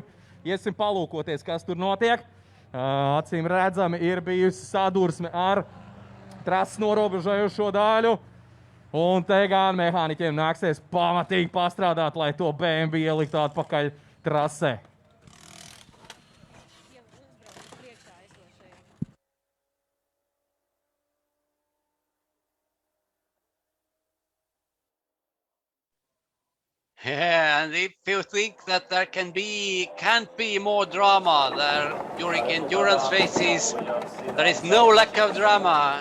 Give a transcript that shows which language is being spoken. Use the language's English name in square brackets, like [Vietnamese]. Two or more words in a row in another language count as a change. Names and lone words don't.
[Latvian] Iesim palūkoties, kas tur notiek. Acīm redzami ir bijusi sadursme ar trases norobežojošo daļu. Un te gan mehāniķiem nāksies pamatīgi pastrādāt, lai to BMW ieliktu atpakaļ trasē. [English] Yeah, and if you think that there can't be more drama there during endurance races, there is no lack of drama.